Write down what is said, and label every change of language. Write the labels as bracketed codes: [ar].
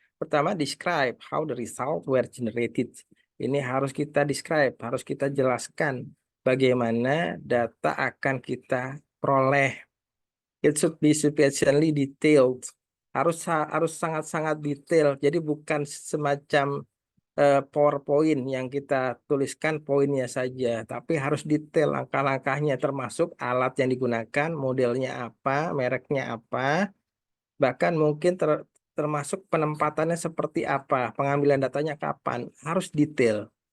[id] Pertama, [en] describe how the result were generated. [id] Ini harus kita describe, harus kita jelaskan bagaimana data akan kita peroleh. [en] It should be sufficiently detailed. [id] Harus sangat-sangat detail. Jadi bukan semacam PowerPoint yang kita tuliskan poinnya saja, tapi harus detail langkah-langkahnya, termasuk alat yang digunakan, modelnya apa, mereknya apa, bahkan mungkin termasuk penempatannya seperti apa, pengambilan datanya kapan, harus detail.